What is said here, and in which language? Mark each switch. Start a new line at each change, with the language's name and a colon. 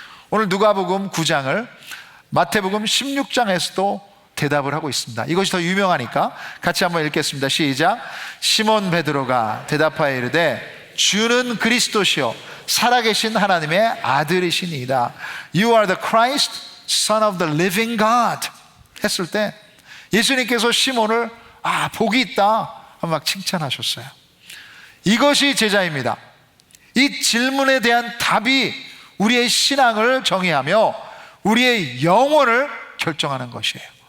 Korean: 오늘 누가복음 9장을 마태복음 16장에서도 대답을 하고 있습니다. 이것이 더 유명하니까 같이 한번 읽겠습니다. 시작. 시몬 베드로가 대답하여 이르되 주는 그리스도시요 살아계신 하나님의 아들이시니이다.
English: You are the Christ, Son of the living God.
Korean: 했을 때 예수님께서 시몬을 복이 있다 막 칭찬하셨어요. 이것이 제자입니다. 이 질문에 대한 답이 우리의 신앙을 정의하며 우리의 영혼을 결정하는 것이에요.